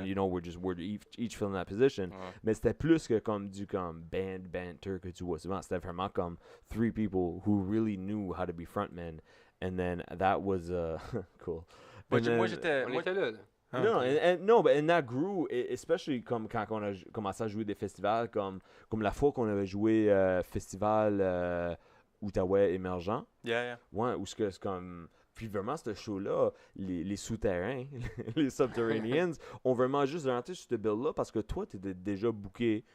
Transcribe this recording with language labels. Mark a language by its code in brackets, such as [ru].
[en] and you know we're each filling that position. [fr] Ouais. Mais c'était plus que comme du band banter que tu vois souvent. C'était vraiment comme [en] three people who really knew how to be frontmen, and then that was cool. [fr] Moi, [en] And then- [fr] j'étais. On moi- était là. [en] No, and that grew, especially [fr] comme quand on a commencé à jouer des festivals, comme la fois qu'on avait joué festival Outaouais émergent. [en] Yeah. [fr] Ouais, où c'est comme. Puis vraiment, ce show-là, les souterrains, les Subterraneans, ont vraiment juste rentré sur ce bill-là parce que toi, t'étais déjà booké